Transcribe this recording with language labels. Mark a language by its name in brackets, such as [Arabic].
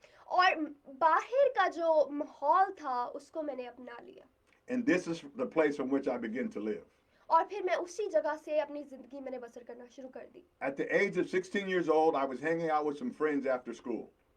[Hindi] और बाहर का जो माहौल था उसको मैंने अपना लिया [English] And this is the place from which I began to live. [Hindi] और फिर मैं उसी जगह से अपनी जिंदगी मैंने बसर करना शुरू कर दी। [English] At the age of 16 years old, I was hanging out with some friends after school.